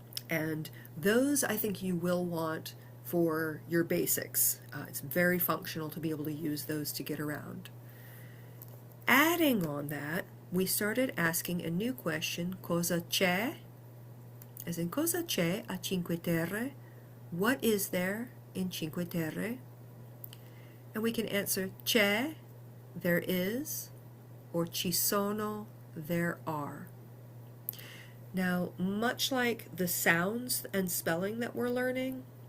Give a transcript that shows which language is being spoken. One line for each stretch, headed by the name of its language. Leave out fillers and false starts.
English: And those I think you will want for your basics. It's very functional to be able to use those to get around. Adding on that, we started asking a new question,
Italian: cosa c'è?
English: As in,
Italian: cosa c'è a Cinque Terre?
English: What is there in Cinque Terre? And we can answer
Italian: c'è,
English: there is, or
Italian: ci sono,
English: there are. Now, much like the sounds and spelling that we're learning,